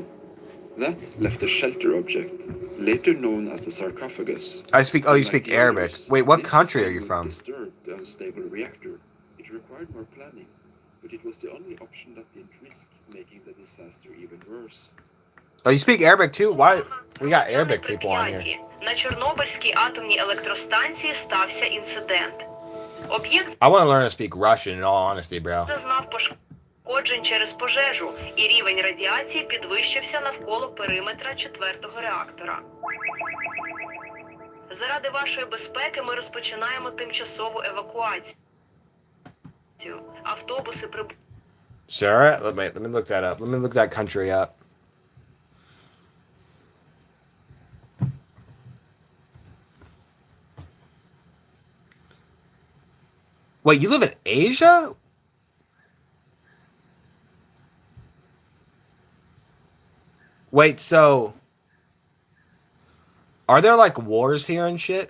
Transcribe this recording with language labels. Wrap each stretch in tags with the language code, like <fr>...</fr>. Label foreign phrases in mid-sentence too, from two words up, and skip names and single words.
<en>That left a shelter object, later known as the sarcophagus. I speak. Oh, you Unlike speak the Arabic. others, Wait, what this country are design you would from? disturb the unstable reactor. It required more planning, but it was the only option that didn't risk making the disaster even worse. Oh, you speak Arabic too? Why? We got Arabic people on here.</en> <uk>На Чорнобильській атомній електростанції стався інцидент. Об'єкт</uk> <en>I want to learn to speak Russian, in all honesty, bro.</en> <uk>зазнав пошкоджень через пожежу, і рівень радіації підвищився навколо периметра 4-го реактора. Заради вашої безпеки ми розпочинаємо тимчасову евакуацію. Автобуси прибули.</uk> <en>Sure. Let me look that up. Let me look that country up. Wait, you live in Asia? Wait, so are there like wars here and shit?</en>